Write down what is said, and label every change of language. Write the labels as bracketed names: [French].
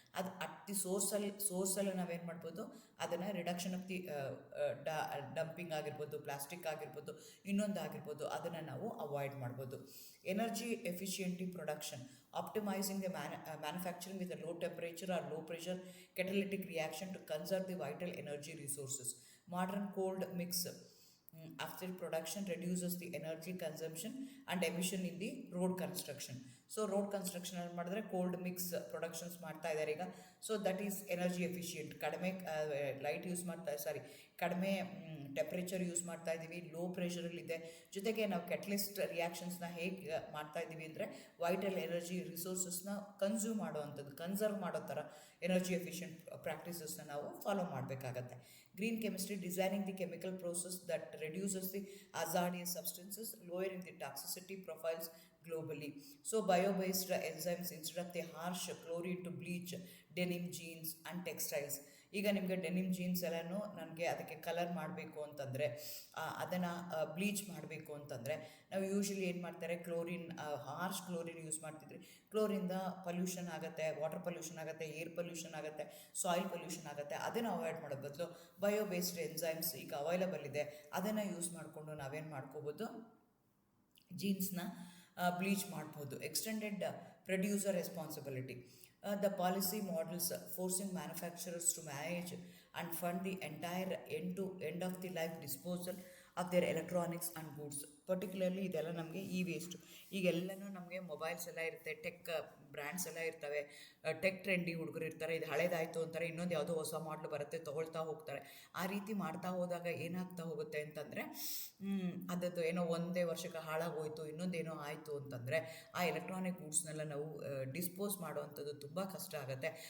[Kannada] ಅದು [English] at the [Kannada] ಸೋರ್ಸಲ್ಲಿ ನಾವೇನು ಮಾಡ್ಬೋದು, ಅದನ್ನು [English] reduction of the dumping [Kannada] ಆಗಿರ್ಬೋದು, ಪ್ಲಾಸ್ಟಿಕ್ ಆಗಿರ್ಬೋದು, ಇನ್ನೊಂದು ಆಗಿರ್ಬೋದು, ಅದನ್ನು ನಾವು ಅವಾಯ್ಡ್ ಮಾಡ್ಬೋದು. [English] Energy efficient production, optimizing the manufacturing with a low temperature or low pressure catalytic reaction to conserve the vital energy resources. Modern cold mix after production reduces the energy consumption and emission in the road construction. [Kannada] So road construction ಮಾಡಿದ್ರೆ cold mix productions ಮಾಡ್ತಾ ಇದ್ದಾರೆ ಈಗ. [English] So that is energy efficient. [Kannada] ಕಡಿಮೆ light use ಕಡಿಮೆ temperature use ಮಾಡ್ತಾ ಇದ್ದೀವಿ, low ಪ್ರೆಷರಲ್ಲಿದೆ. ಜೊತೆಗೆ ನಾವು ಕೆಟಲಿಸ್ಟ್ ರಿಯಾಕ್ಷನ್ಸ್ನ ಹೇಗೆ ಮಾಡ್ತಾ ಇದ್ದೀವಿ ಅಂದರೆ ವೈಟಲ್ ಎನರ್ಜಿ ರಿಸೋರ್ಸಸ್ನ ಕನ್ಸರ್ವ್ ಮಾಡೋ ಥರ ಎನರ್ಜಿ ಎಫಿಷಿಯೆಂಟ್ ಪ್ರಾಕ್ಟೀಸಸ್ನ ನಾವು ಫಾಲೋ ಮಾಡಬೇಕಾಗತ್ತೆ. [English] Green chemistry designing the chemical process that reduces the hazardous substances, lowering the toxicity profiles globally. So bio-based enzymes instead of the harsh chlorine to bleach denim jeans and textiles. [Kannada] ಈಗ ನಿಮಗೆ denim jeans ಎಲ್ಲನೂ ನನಗೆ ಅದಕ್ಕೆ colour ಮಾಡಬೇಕು ಅಂತಂದರೆ, ಅದನ್ನು bleach ಮಾಡಬೇಕು ಅಂತಂದರೆ ನಾವು ಯೂಶ್ವಲಿ ಏನು ಮಾಡ್ತಾರೆ, ಹಾರ್ಶ್ ಕ್ಲೋರಿನ್ ಯೂಸ್ ಮಾಡ್ತಿದ್ರಿ. ಕ್ಲೋರಿಂದ ಪೊಲ್ಯೂಷನ್ ಆಗುತ್ತೆ, ವಾಟರ್ ಪೊಲ್ಯೂಷನ್ ಆಗುತ್ತೆ, ಏರ್ ಪೊಲ್ಯೂಷನ್ ಆಗುತ್ತೆ, ಸಾಯಿಲ್ ಪೊಲ್ಯೂಷನ್ ಆಗುತ್ತೆ. ಅದನ್ನು ಅವಾಯ್ಡ್ ಮಾಡೋ ಬದಲು ಬಯೋ ಬೇಸ್ಡ್ ಎನ್ಸೈಮ್ಸ್ ಈಗ ಅವೈಲಬಲ್ ಇದೆ, ಅದನ್ನು ಯೂಸ್ ಮಾಡಿಕೊಂಡು ನಾವೇನು ಮಾಡ್ಕೋಬೋದು, ಜೀನ್ಸ್ನ ಬ್ಲೀಚ್ ಮಾಡ್ಬೋದು. [English] Extended producer responsibility. The policy models forcing manufacturers to manage and fund the entire end of the life disposal of their electronics and goods. [Kannada] Particularly ಇದೆಲ್ಲ ನಮಗೆ waste. ಈಗೆಲ್ಲನೂ ನಮಗೆ ಮೊಬೈಲ್ಸ್ ಎಲ್ಲ ಇರುತ್ತೆ, ಟೆಕ್ ಬ್ರ್ಯಾಂಡ್ಸ್ ಎಲ್ಲ ಇರ್ತವೆ, ಟೆಕ್ ಟ್ರೆಂಡಿ ಹುಡುಗರು ಇರ್ತಾರೆ. ಇದು ಹಳೇದಾಯಿತು ಅಂತಾರೆ, ಇನ್ನೊಂದು ಯಾವುದೋ ಹೊಸ ಮಾಡಲು ಬರುತ್ತೆ, ತೊಗೊಳ್ತಾ ಹೋಗ್ತಾರೆ. ಆ ರೀತಿ ಮಾಡ್ತಾ ಹೋದಾಗ ಏನಾಗ್ತಾ ಹೋಗುತ್ತೆ ಅಂತಂದರೆ, ಅದದ್ದು ಏನೋ ಒಂದೇ ವರ್ಷಕ್ಕೆ ಹಾಳಾಗೋಯ್ತು, ಇನ್ನೊಂದೇನೋ ಆಯಿತು ಅಂತಂದರೆ ಆ ಎಲೆಕ್ಟ್ರಾನಿಕ್ ಗೂಡ್ಸ್ನೆಲ್ಲ ನಾವು ಡಿಸ್ಪೋಸ್ ಮಾಡೋವಂಥದ್ದು ತುಂಬ ಕಷ್ಟ ಆಗುತ್ತೆ.